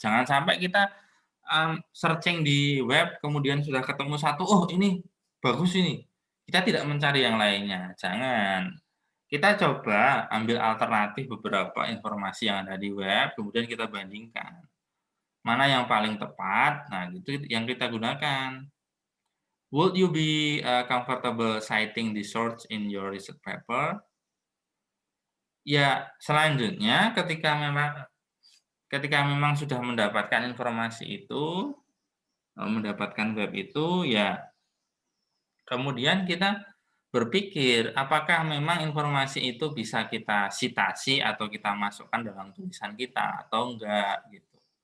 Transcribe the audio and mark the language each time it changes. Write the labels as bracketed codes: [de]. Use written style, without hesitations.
[id] Jangan sampai kita, searching di web, kemudian sudah ketemu satu, "Oh, ini bagus ini." Kita tidak mencari yang lainnya, jangan. Kita coba ambil alternatif beberapa informasi yang ada di web, kemudian kita bandingkan. Mana yang paling tepat, nah itu yang kita gunakan. [en] Would you be, comfortable citing the source in your research paper? [id] Ya, selanjutnya ketika memang sudah mendapatkan informasi itu, mendapatkan web itu, ya kemudian kita berpikir, apakah memang informasi itu bisa kita sitasi atau kita masukkan dalam tulisan kita atau enggak, gitu.